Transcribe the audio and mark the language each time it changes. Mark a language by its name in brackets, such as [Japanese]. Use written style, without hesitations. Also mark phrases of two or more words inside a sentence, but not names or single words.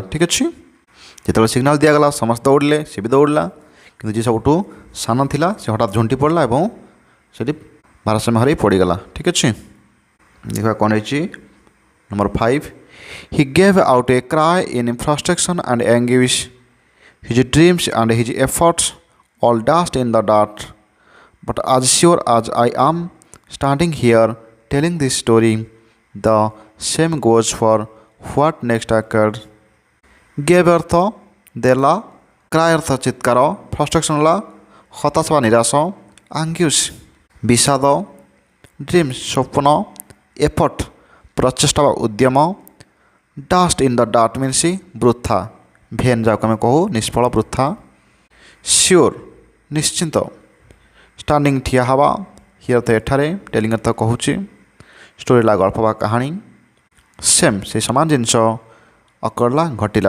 [Odia] ଠିକ୍ ଅଛି, ଯେତେବେଳେ ସିଗ୍ନାଲ୍ ଦିଆଗଲା ସମସ୍ତେ ଦୌଡ଼ିଲେ, ସେ ବି ଦୌଡ଼ିଲା, କିନ୍ତୁ ଯିଏ ସବୁଠୁ ସାନ ଥିଲା ସେ ହଠାତ୍ ଝୁଣ୍ଟି ପଡ଼ିଲା ଏବଂ ସେଠି ଭାରସାମ୍ୟ ହରାଇ ପଡ଼ିଗଲା। ଠିକ୍ ଅଛି, ଦେଖିବା କ'ଣ ହେଇଛି। [English] Number 5, he gave out a cry in frustration and anguish. His dreams and his efforts all dashed in the dirt. But as sure as I am standing here telling this story, the same goes for what next occurred. [Odia] Gave ଅର୍ଥ ଦେଲା, କ୍ରାଏ ଅର୍ଥ ଚିତ୍କାର, ଫ୍ରଷ୍ଟ୍ରେସନ୍ ହେଲା ହତାଶ ବା ନିରାଶ, anguish ବିଷାଦ, ଡ୍ରିମ୍ସ ସ୍ୱପ୍ନ, ଏଫର୍ଟ ପ୍ରଚେଷ୍ଟା ବା ଉଦ୍ୟମ, [English] dust in the dirt means [Odia] ବୃଥା, ଭେନ୍ ଯାହାକୁ ଆମେ କହୁ ନିଷ୍ଫଳ ବୃଥା, ସିଓର ନିଶ୍ଚିନ୍ତ, ଷ୍ଟାଣ୍ଡିଂ ଠିଆ ହେବା, ହି ଅର୍ଥ ଏଠାରେ, ଟେଲିଂ ଅର୍ଥ କହୁଛି, ଷ୍ଟୋରି ହେଲା ଗଳ୍ପ ବା କାହାଣୀ, ସେମ୍ ସେହି ସମାନ ଜିନିଷ, ଅକର୍ଲା ଘଟିଲା।